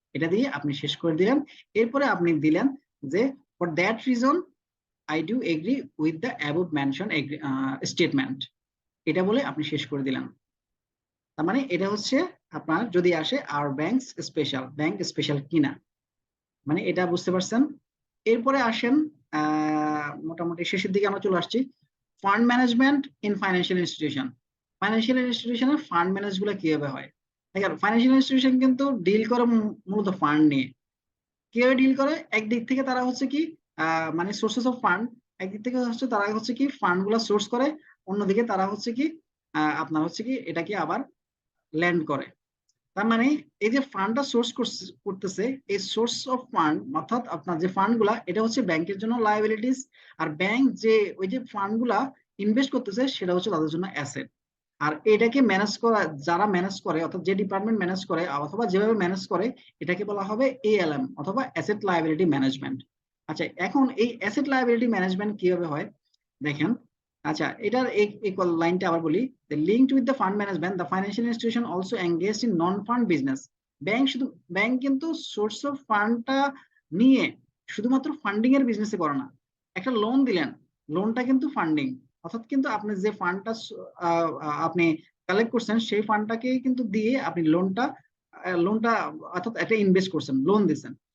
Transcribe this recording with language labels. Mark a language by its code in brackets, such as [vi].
[bn] এটা দিয়ে আপনি শেষ করে দিলেন। এরপরে আপনি দিলেন যে [en] for that reason I do agree with the above mentioned statement, [bn] এটা বলে আপনি শেষ করে দিলেন। তার মানে এটা হচ্ছে আপনার যদি আসে [en] আর banks special, [bn] ব্যাংক স্পেশাল কিনা, মানে এটা বুঝতে পারছেন। এরপরে আসেন মোটামুটি শেষের দিকে আমরা চলে আসছি, fund management in financial institution. Financial ইনস্টিটিউশনের fund manage গুলো কিভাবে হয়, দেখেন ফাইন্যান্সিয়াল ইনস্টিটিউশন কিন্তু ডিল করে মূলত ফান্ড নিয়ে। কিভাবে ডিল করে, একদিক থেকে তারা হচ্ছে কি মানে সোর্সেস অফ ফান্ড, একদিক থেকে হচ্ছে তারা হচ্ছে কি ফান্ড গুলা সোর্স করে, অন্যদিকে তারা হচ্ছে কি আপনার হচ্ছে কি এটাকে আবার ল্যান্ড করে। তার মানে এই যে ফান্ডটা সোর্স করতেছে, এই সোর্স অফ ফান্ড অর্থাৎ আপনার যে ফান্ড গুলা, এটা হচ্ছে ব্যাংকের জন্য লায়াবিলিটিস, আর ব্যাংক যে ওই যে ফান্ড গুলা ইনভেস্ট করতেছে সেটা হচ্ছে তাদের জন্য অ্যাসেট। আর এটাকে ম্যানেজ করা, যারা ম্যানেজ করে অর্থাৎ যে ডিপার্টমেন্ট ম্যানেজ করে অথবা যেভাবে ম্যানেজ করে, এটাকে বলা হবে এএলএম অথবা অ্যাসেট লায়াবিলিটি ম্যানেজমেন্ট। আচ্ছা, এখন এই অ্যাসেট লায়াবিলিটি ম্যানেজমেন্ট কিভাবে হয় দেখেন। আচ্ছা, এটার এই লাইনটা আবার বলি, [en] the linked with the fund management the financial institution also engaged in non fund business। [bn] Bank কিন্তু সোর্স অফ ফান্ডটা নিয়ে শুধুমাত্র ফান্ডিং এর বিজনেসে করে না। একটা লোন দিলেন, লোনটা কিন্তু ফান্ডিং, অর্থাৎ কিন্তু আপনি যে ফান্ডটা আপনি কালেক্ট করছেন সেই ফান্ডটাকে কিন্তু দিয়ে আপনি লোনটা অর্থাৎ একটা ইনভেস্ট করছেন, লোন দিচ্ছেন।